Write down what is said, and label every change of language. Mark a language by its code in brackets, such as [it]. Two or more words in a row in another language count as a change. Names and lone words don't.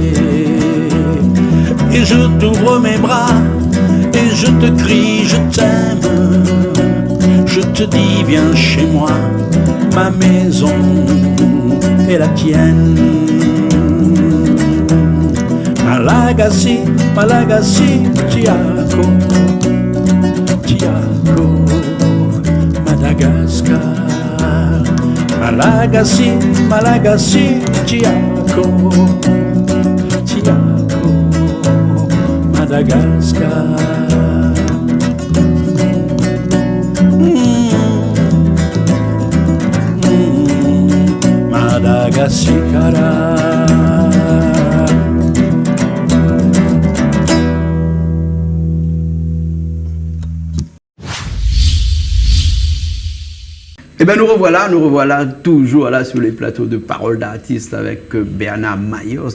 [fr] Et je t'ouvre mes bras et je te crie je t'aime. Je te dis viens chez moi, ma maison et la tienne. Malagasy, Malagasy, Tiago, Tiago, Madagascar. Malagasy, Malagasy, Tiago, Tiago, Madagascar. Madagascar. Eh bien, nous revoilà toujours là sur les plateaux de Paroles d'artistes avec Bernard Mayos.